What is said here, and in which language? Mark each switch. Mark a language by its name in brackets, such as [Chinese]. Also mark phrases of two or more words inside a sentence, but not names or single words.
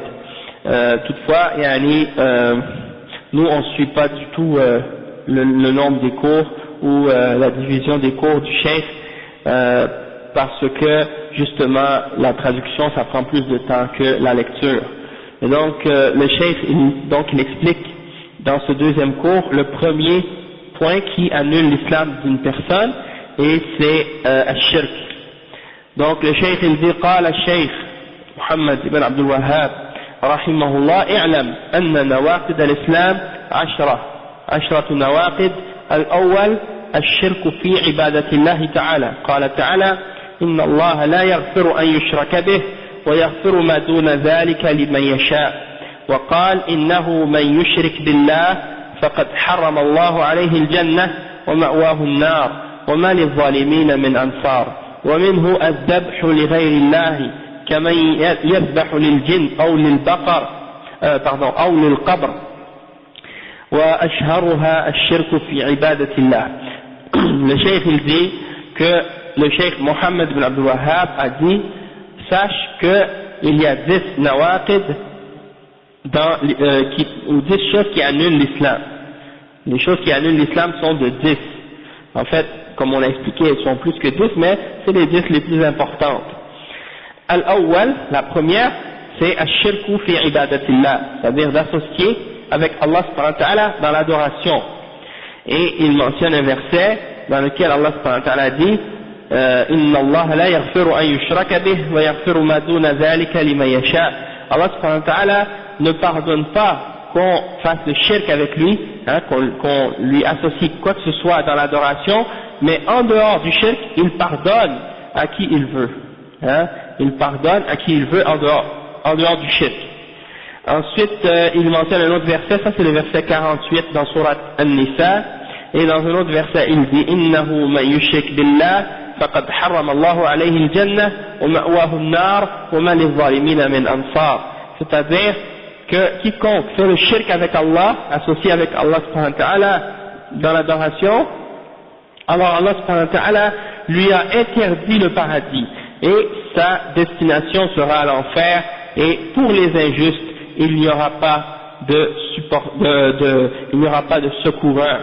[French] Toutefois, nous on ne suit pas du tout le nombre des cours ou la division des cours du cheikh parce que justement la traduction ça prend plus de temps que la lecture. Et donc le cheikh il explique dans ce deuxième cours le premier point qui annule l'islam d'une personne et c'est al-shirk. Donc le cheikh il dit [Arabic] قال الشيخ محمد بن عبد الوهاب رحمه الله اعلم أن نواقض الإسلام عشرة نواقض. الأول الشرك في عبادة الله تعالى. قال تعالى إن الله لا يغفر أن يشرك به ويغفر ما دون ذلك لمن يشاء. وقال إنه من يشرك بالله فقد حرم الله عليه الجنة ومأواه النار وما للظالمين من أنصار. ومنه الذبح لغير الله كمن يذبح للجن أو للبقر أو للقبر وأشهرها الشرك في عبادة الله. [French] Le cheikh il dit que le cheikh Mohammed bin Abdul Wahhab a dit sache qu'il y a 10 nawaqid ou 10 choses qui annulent l'islam. Les choses qui annulent l'islam sont de 10. En fait, comme on l'a expliqué, elles sont plus que 10, mais c'est les 10 les plus importantes. Al-awwal, la première, c'est [Arabic] الشرك في عبادة الله, [French] c'est-à-dire d'associer avec Allah [Arabic] سبحانه وتعالى [French] dans l'adoration. Et il mentionne un verset dans lequel Allah [Arabic] سبحانه وتعالى [French] dit [Arabic] إن الله لا يغفر أن يشرك به ويغفر ما دون ذلك لمن يشاء. [French] Allah [Arabic] سبحانه وتعالى [French] ne pardonne pas qu'on fasse le shirk avec lui, qu'on lui associe quoi que ce soit dans l'adoration, mais en dehors du shirk, il pardonne à qui il veut. Il pardonne à qui il veut en dehors du shirk. Ensuite, il mentionne un autre verset, ça c'est le verset 48 dans Surat An-Nisa, et dans un autre verset il dit [Arabic] إنه من يشرك بالله فقد حرم الله عليه الجنة ومأواه النار وما للظالمين من أنصار. [French] C'est-à-dire que quiconque fait le shirk avec Allah, associé avec Allah [Arabic] سبحانه وتعالى [French] dans l'adoration, alors Allah [Arabic] سبحانه وتعالى [French] lui a interdit le paradis et sa destination sera à l'enfer, et pour les injustes il n'y aura pas de secoureur.